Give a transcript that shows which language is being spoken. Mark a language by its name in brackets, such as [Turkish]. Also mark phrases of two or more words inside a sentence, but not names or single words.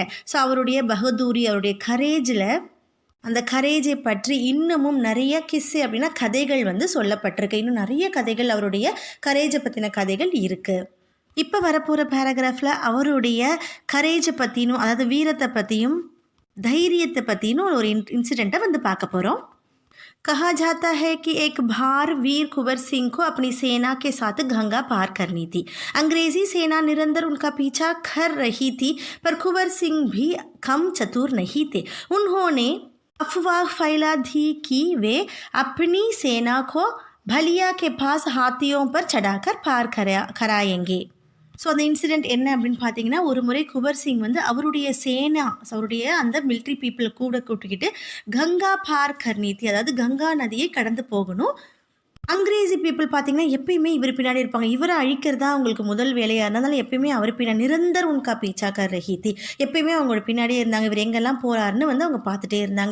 [Tamil] ஸோ அவருடைய பகதூரி, அவருடைய கரேஜில், அந்த கரேஜை பற்றி இன்னமும் நிறைய கிஸ்ஸு அப்படின்னா கதைகள் வந்து சொல்லப்பட்டிருக்கு. இன்னும் நிறைய கதைகள், அவருடைய கரேஜை பற்றின கதைகள் இருக்குது. இப்போ வரப்போகிற பேராகிராஃபில் அவருடைய கரேஜை பற்றினும், அதாவது வீரத்தை பற்றியும் தைரியத்தை பற்றினும் ஒரு இன்சிடெண்ட்டை வந்து பார்க்க போகிறோம். [Hindi] कहा जाता है कि एक बार वीर कुंवर सिंह को अपनी सेना के साथ गंगा पार करनी थी. अंग्रेजी सेना निरंतर उनका पीछा कर रही थी, पर कुंवर सिंह भी कम चतुर नहीं थे. उन्होंने अफवाह फैला दी कि वे अपनी सेना को भलिया के पास हाथियों पर चढ़ाकर पार कराएंगे. [Tamil] ஸோ அந்த இன்சிடெண்ட் என்ன அப்படின்னு பார்த்தீங்கன்னா, ஒரு முறை குவர் சிங் வந்து அவருடைய சேனா, அவருடைய அந்த [English] military people [Tamil] கூட கூட்டிக்கிட்டு [Hindi] गंगा पार करनी थी, [Tamil] அதாவது கங்கா நதியை கடந்து போகணும். அங்கிரேசி பீப்புள் பார்த்தீங்கன்னா எப்பயுமே இவர் பின்னாடி இருப்பாங்க, இவரை அழிக்கிறதா அவங்களுக்கு முதல் வேலையாக இருந்ததால் எப்பயுமே அவர் பின்னாடி [Hindi] निरंतर उनका पीछा कर रही थी, [Tamil] எப்பயுமே அவங்களோட பின்னாடியே இருந்தாங்க, இவர் எங்கெல்லாம் போகிறாருன்னு வந்து அவங்க பார்த்துட்டே இருந்தாங்க.